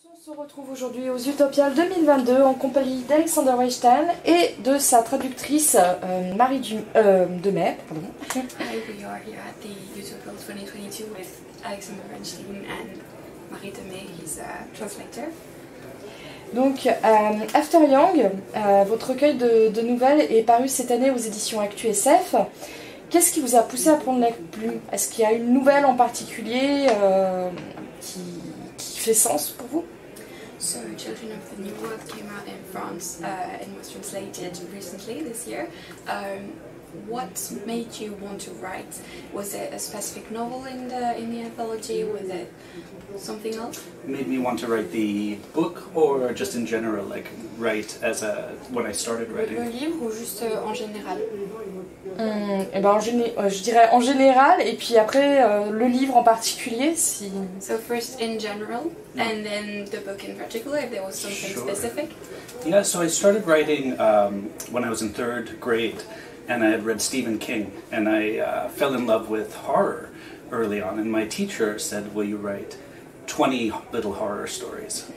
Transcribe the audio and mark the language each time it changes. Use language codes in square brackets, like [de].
[fr] On se retrouve aujourd'hui aux Utopiales 2022 en compagnie d'Alexander Weinstein et de sa traductrice Marie Demey. [en] Hi, we are here at the Utopiales 2022 with Alexander Weinstein and Marie Demey, he's a translator. [fr] Donc, After Yang, votre recueil de nouvelles est paru cette année aux éditions Actu SF. Qu'est-ce qui vous a poussé à prendre la plume? Est-ce qu'il y a une nouvelle en particulier qui fait sens pour vous? [en] So, Children of the New World came out in France and was translated recently this year. What made you want to write? Was it a specific novel in the anthology? Was it something else? Made me want to write the book, or just in general, like write when I started writing? [fr] Le livre ou juste en général? Eh ben, je dirais en général, et puis après le livre en particulier. Si... [en] So first in general, and then the book in particular, if there was something specific? Yeah, so I started writing when I was in 3rd grade, and I had read Stephen King, and I fell in love with horror early on, and my teacher said, will you write 20 little horror stories?